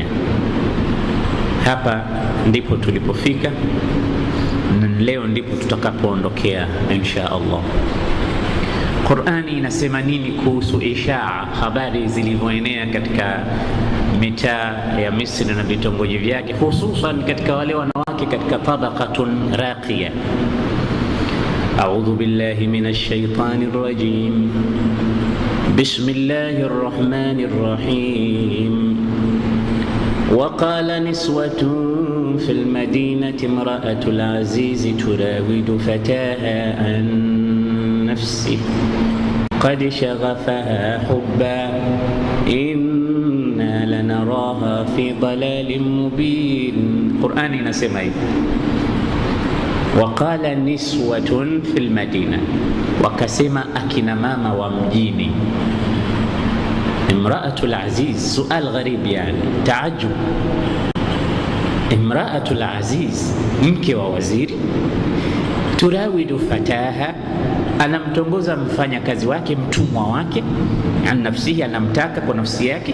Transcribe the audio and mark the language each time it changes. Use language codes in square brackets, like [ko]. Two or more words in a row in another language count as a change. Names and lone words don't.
[sw] Hapa ndipo tulipofika, na leo ndipo tutakapoondokea [ar] إن شاء الله. [sw] Qur'ani inasema nini kuhusu ishaa, habari zilivyoenea katika mitaa ya Misri na vitongoji vyake, hususan katika wale wanawake katika [ar] طبقة راقية. أعوذ بالله من الشيطان الرجيم. بسم الله الرحمن الرحيم. وقال نسوة في المدينة امرأة العزيز تراود فتاها عن نفسه قد شغفها حبا إنا لنا نراها في ضلال مبين. [sw] Qur'ani inasema hivi, [ar] وقال نسوة في المدينة, [sw] wakasema akina mama wa mjini. [ar] امرأة العزيز، سؤال غريب, [sw] yani taajub. [ar] امرأة العزيز, [sw] mke wa waziri, [ar] تراود فتاها, [sw] anamtongoza mfanya kazi wake, mtumwa wake, [ar] عن نفسه, [sw] anamtaka kwa nafsi yake.